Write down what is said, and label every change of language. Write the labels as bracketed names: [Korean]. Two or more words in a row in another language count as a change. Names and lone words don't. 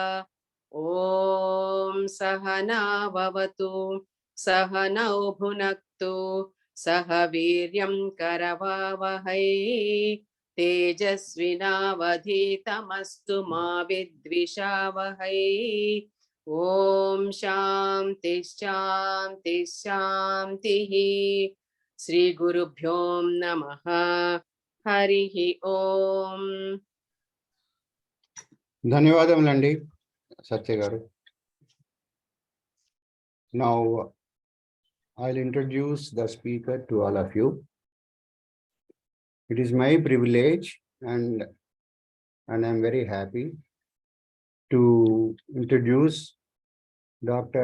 [Sanskrit] ॐ सहना भवतु सहनौ भुनक्तु सह वीर्यं करवावहै तेजस्विनावधीतमस्तु मा विद्विषावहै। ॐ शान्ति शान्ति शान्तिः। श्री गुरुभ्यो नमः। हरिः ओम्। [Telugu] ధన్యవాదములండి సత్య గారు. [English] Now I'll introduce the speaker to all of you. It is my privilege and I'm very happy to introduce Dr.